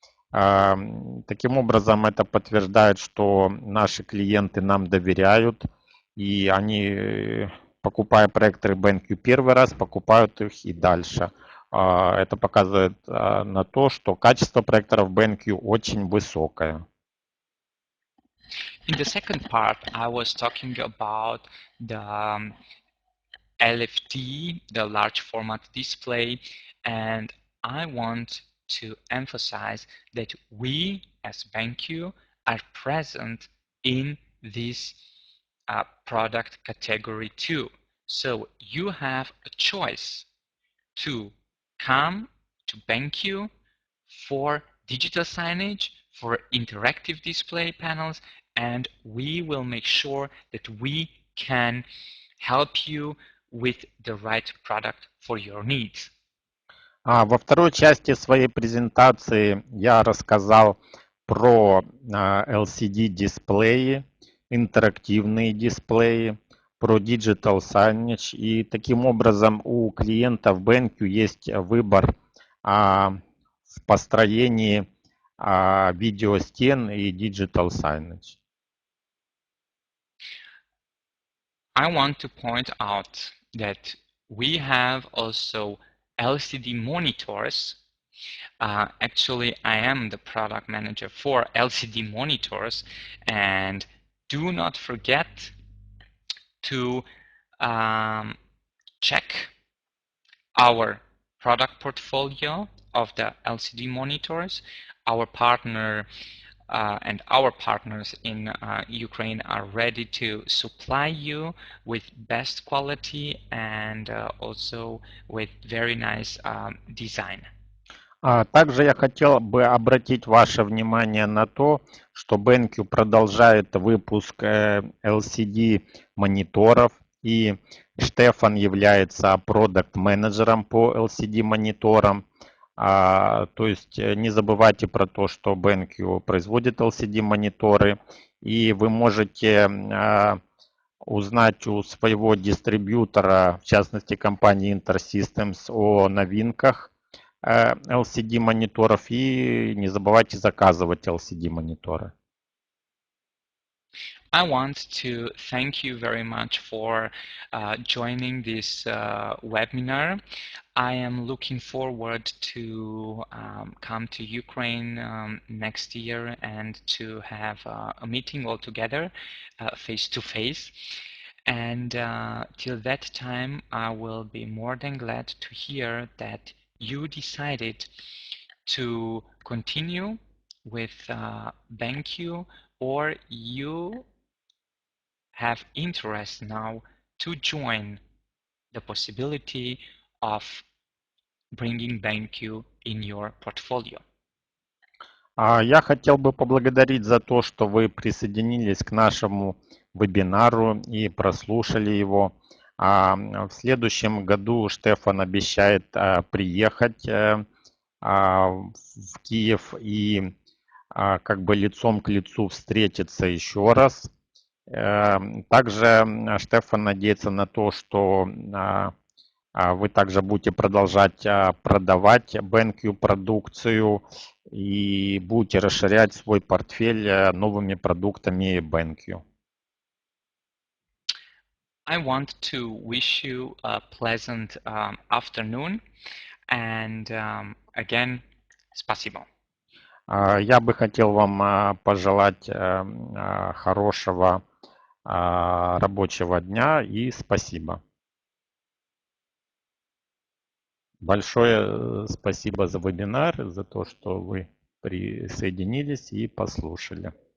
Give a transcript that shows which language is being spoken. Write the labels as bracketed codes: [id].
[ru] Таким образом, это подтверждает, что наши клиенты нам доверяют, и они, покупая проекторы BenQ первый раз, покупают их и дальше. Это показывает на то, что качество проекторов BenQ очень высокое. [en] In the second part, I was talking about the LFD, the large format display, and I want to emphasize that we as BenQ are present in this product category too. So you have a choice to come to BenQ for digital signage, for interactive display panels, and we will make sure that we can help you with the right product for your needs. [ru] Во второй части своей презентации я рассказал про LCD-дисплеи, интерактивные дисплеи, про Digital Signage. И таким образом у клиентов BenQ есть выбор в построении видеостен и Digital Signage. [en] I want to point out that we have also LCD monitors. Actually, I am the product manager for LCD monitors, and do not forget to check our product portfolio of the LCD monitors. Our partner and our partners in Ukraine are ready to supply you with best quality and also with very nice design. [ru] Также я хотел бы обратить ваше внимание на то, что BenQ продолжает выпуск LCD мониторов, и Штефан является продакт-менеджером по LCD мониторам. То есть не забывайте про то, что BenQ производит LCD мониторы, и вы можете узнать у своего дистрибьютора, в частности компании Интер Системс, о новинках LCD мониторов, и не забывайте заказывать LCD мониторы. [en] I want to thank you very much for joining this webinar. I am looking forward to come to Ukraine next year and to have a meeting all together face to face. And till that time, I will be more than glad to hear that you decided to continue with BenQ, or you have interest now to join the possibility of bringing BenQ in your portfolio. [ru] Я хотел бы поблагодарить за то, что вы присоединились к нашему вебинару и прослушали его. В следующем году Штефан обещает приехать в Киев и как бы лицом к лицу встретиться еще раз. Также Штефан надеется на то, что вы также будете продолжать продавать BenQ продукцию и будете расширять свой портфель новыми продуктами BenQ. [en] I want to wish you a pleasant afternoon, and again, [ru] спасибо. Я бы хотел вам пожелать хорошего рабочего дня и спасибо. Большое спасибо за вебинар, за то, что вы присоединились и послушали.